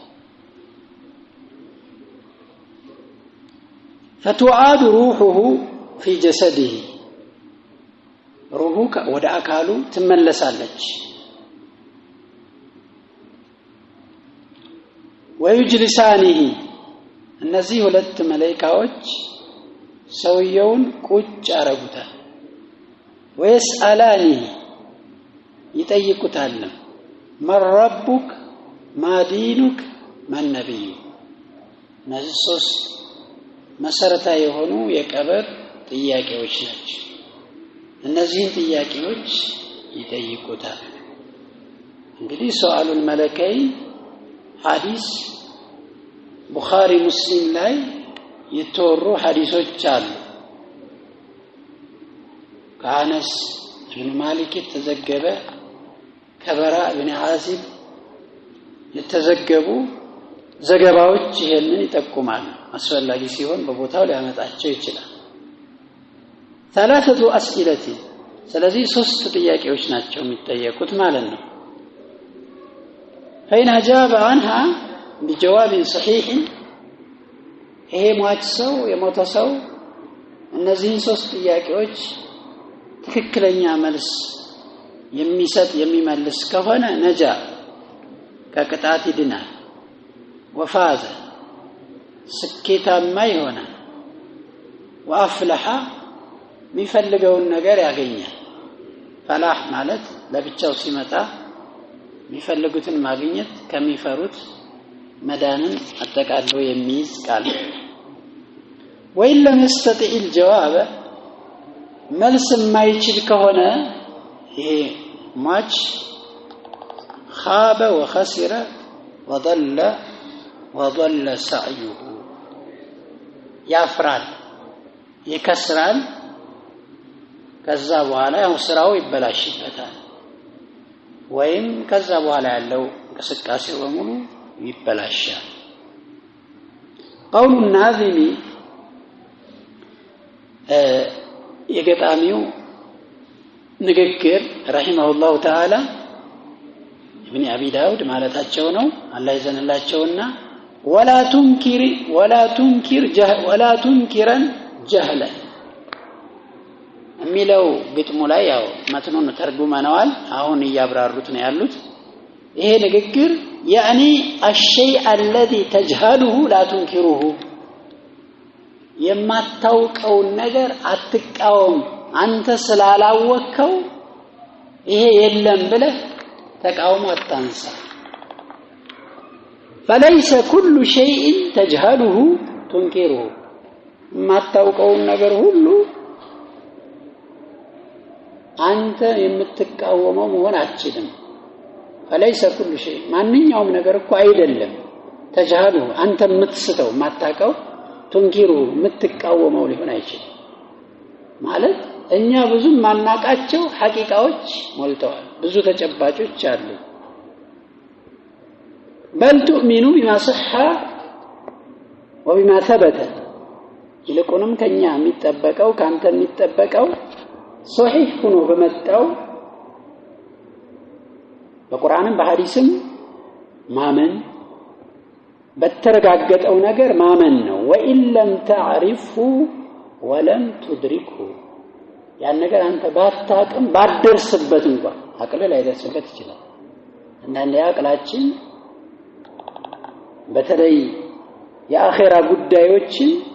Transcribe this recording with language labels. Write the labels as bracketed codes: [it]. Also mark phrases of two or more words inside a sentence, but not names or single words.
[ar] فتعاد روحه في جسده روحه [am] ወደ አካሉ ትመለሳለች። [ar] ويجلسانه እነዚህ [am] ሁለት መላእክቶች ሰውየውን ቁጭ አረጉታል። ويسألانه ይጠይቁታል። من [ar] ربك ما دينك من نبيك [am] እነዚህ ሶስት መሰረታዊ የሆኑ የቀብር ጥያቄዎች ናቸው። እነዚህን ጥያቄዎች ይጠይቁታል። እንግዲህ [ar] سؤال الملكين [am] ሐዲስ ቡኻሪ ሙስሊም ላይ የተወሩ ሐዲሶች አሉ። ከአነስ ኢብኑ ማሊክ የተዘገበ ከበራ ኢብኑ ዓዚብ የተዘገቡ ዘገባዎች ይሄንን ይጠቁማሉ። አስፈላጊ ሲሆን በቦታው ሊያመጣቸው ይችላል። [ar] ثلاثه اسئله [am] ስለዚህ ሶስት ጥያቄዎች ናቸው የሚጠየቁት ማለት ነው። [ar] فإن أجاب عنها بجواب صحيح [am] ይሄ ሟች ሰው የሞተ ሰው እነዚህን ሶስት ጥያቄዎች ትክክለኛ መልስ የሚሰጥ የሚመልስ ከሆነ ነጃ ከቅጣት ይድናል። وفاز ስኬታማ ይሆናል። وأفلح የሚፈልገውን ነገር ያገኛል። ፈላህ ማለት ለብቻው ሲመጣ የሚፈልጉትን ማግኘት ከሚፈሩት መዳንን አጠቃሎ የሚይዝ ቃል። [ar] وإن لم يستطع الجواب [am] መልስ የማይችል ከሆነ ይሄ ሟች [ar] خاب وخسر وضل سعيه [am] ያፍራል ይከስራል። ከዛ በኋላ ያው ስራው ይበላሽበታል ወይም ከዛ በኋላ ያለው እንቅስቃሴው በሙሉ ይበላሻል። [ar] قول الناظم [am] የገጣሚው ንግግር [ar] رحمه الله تعالى [am] ኢብኑ አቢ ዳውድ ማለታቸው ነው አላህ ይዘንላቸውና [ar] ولا تنكرن جهلا [am] የሚለው ግጥሙ ላይ ያው መትኑን ተርጉመናል አሁን እያብራሩት ነው ያሉት ይሄ ንግግር [ar] يعني الشيء الذي تجهله لا تنكره [am] የማታውቀው ነገር አትቃወም አንተ ስላላወቀው ይሄ የለም ብለህ ተቃውሞ አታንሳ [ar] فليس كل شيء تجهله تنكره [am] የማታውቀው ነገር ሁሉ አንተ የምትቃወመው መሆን አትችልም [ar] فليس كل شيء [am] ማንኛውም ነገር እኮ አይደለም تجهله አንተ የምትስተው ማታቀው ትንኪሩ የምትቃወመው ሊሆን አይችልም ማለት እኛ ብዙ ማናቃቸው ሐቂቃዎች ሞልተዋል ብዙ ተጨባጮች አሉ [ar] بل تؤمن بما صح وبما ثبت [am] ይልቁንም ከኛ የሚጠበቀው ካንተ የሚጠበቀው ሶሒህ ሆኖ በመጣው በቁርአንም በሐዲስም ማመን በተረጋገጠው ነገር ማመን ነው [ar] وإن لم تعرفه ولم تدركه [am] ያን ነገር አንተ ባታቅም ባደርስበት እንኳን አቅል ላይ ደርስበት ይችላል አንዳንዴ አቅላችን በተለይ የአኺራ ጉዳዮችን